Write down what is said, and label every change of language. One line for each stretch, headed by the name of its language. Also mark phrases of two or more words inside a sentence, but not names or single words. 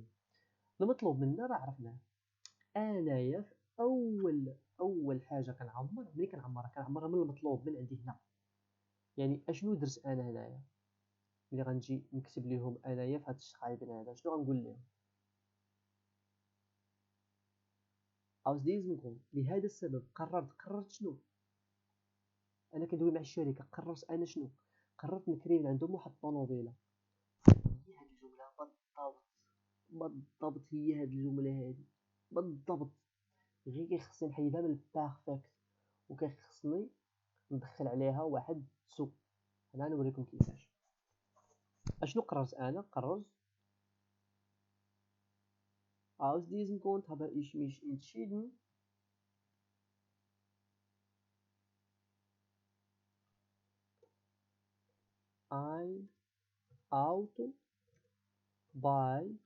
Arabic: المطلوب منا راه عرفناه. انايا في اول حاجه كنعمر، ملي كنعمرها من المطلوب من عندي هنا. يعني اشنو درت انا هنايا ملي غنجي نكتب لهم انايا في هاد الشخايبن هذا؟ شنو غنقول لهم؟
German: aus diesem Grund
Arabic: لهذا السبب قررت شنو؟ انا كندوي مع الشركه. قررت انا شنو؟ قررت نكري من عندهم واحد الطوموبيله. هي هاد الجمله بالضبط هي هاد الجمله هادي بالضبط. غير كيخصني نحيدها من البيرفكت وكيخصني ندخل عليها واحد سو. انا نوريكم كيفاش. اشنو قررت انا؟
German: قررت aus diesem Grund habe ich mich entschieden ein Auto bei